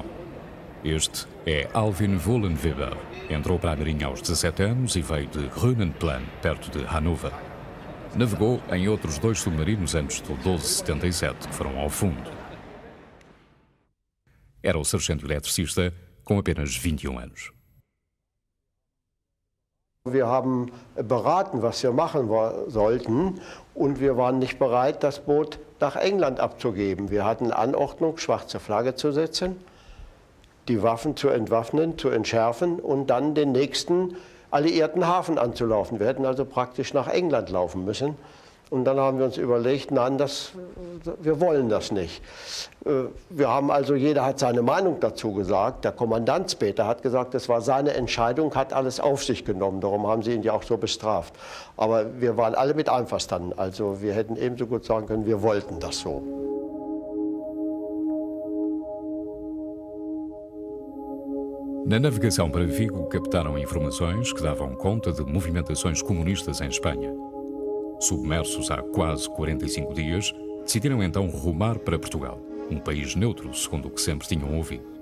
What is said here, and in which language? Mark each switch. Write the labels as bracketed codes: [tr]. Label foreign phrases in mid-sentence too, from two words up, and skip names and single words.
[pt] Este é Alvin Vollenweber. Entrou para a Marinha aos 17 anos e veio de Grünenplan, perto de Hannover. Navegou em outros 2 submarinos antes do 1277, que foram ao fundo. Era o sargento eletricista com apenas 21 anos. [de] Wir haben beraten, was wir machen sollten, und wir waren nicht bereit, das Boot nach England abzugeben. Wir hatten Anordnung, schwarze Flagge zu setzen, die Waffen zu entwaffnen, zu entschärfen und dann den nächsten alliierten Hafen anzulaufen. Wir hätten also praktisch nach England laufen müssen. Und dann haben wir uns überlegt, nein, wir wollen das nicht. Wir haben also, jeder hat seine Meinung dazu gesagt. Der Kommandant später hat gesagt, es war seine Entscheidung, hat alles auf sich genommen. Darum haben sie ihn ja auch so bestraft. Aber wir waren alle mit einverstanden. Also wir hätten ebenso gut sagen können, wir wollten das so. [pt] Na navegação para Vigo, captaram informações que davam conta de movimentações comunistas em Espanha. Submersos há quase 45 dias, decidiram então rumar para Portugal, um país neutro, segundo o que sempre tinham ouvido.